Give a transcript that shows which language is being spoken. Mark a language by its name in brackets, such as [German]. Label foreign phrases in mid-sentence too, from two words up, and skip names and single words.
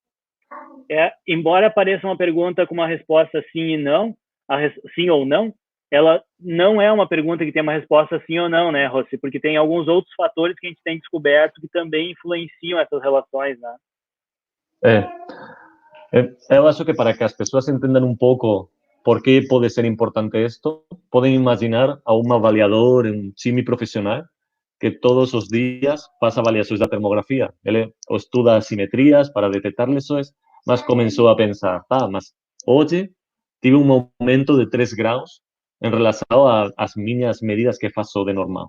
[Portuguese] Embora pareça uma pergunta com uma resposta sim e não, sim ou não, ela não é uma pergunta que tem uma resposta sim ou não, né, Rossi? Porque tem alguns outros fatores que a gente tem descoberto que também influenciam essas relações, né? [Galician] Eu acho que para que as pessoas entendan un pouco por que pode ser importante isto, poden imaginar a un avaliador, un chimi profesional, que todos os días pasa avaliacións da termografía. Ele estuda asimetrías para detectar lesões, mas comenzou a pensar, mas hoxe tive un aumento de 3 graus en relación ás miñas medidas que faço de normal.